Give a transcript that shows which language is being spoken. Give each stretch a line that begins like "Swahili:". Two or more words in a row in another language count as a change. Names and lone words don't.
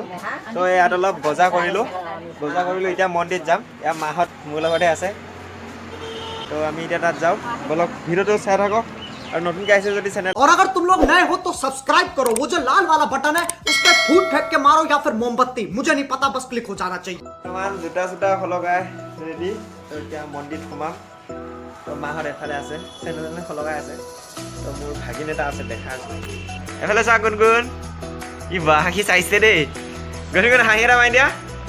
Assamese: তো ইয়াত অলপ বজাৰ কৰিলোঁ, এতিয়া মন্দিৰত যাম। ইয়াৰ মাহঁত মোৰ লগতে আছে। তো আমি এতিয়া তাত যাওঁ, বলক ভিডিঅ'টো চাই থাকক আৰু নতুনকৈ আহিছে যদি চেনেল।
Hindi: और अगर तुम लोग नए हो तो सब्सक्राइब करो, वो जो लाल वाला बटन है उस पर फूट फेंक के मारो या फिर मोमबत्ती, मुझे नहीं पता, बस क्लिक हो जाना चाहिए।
Assamese: বৰ্তমান জোতা চোতা সলগাই ৰেডি। তো এতিয়া মন্দিৰত সোমাম। তো মাহঁত এফালে আছে, চেনেল সলগাই আছে। তো মোৰ ভাগিন এটা আছে, দেখা আছে এফালে। চা গুণগুণ, ই বাহ সি চাইছে দেই। গুণগুণ হাঁহি এটা মাৰি দিয়া।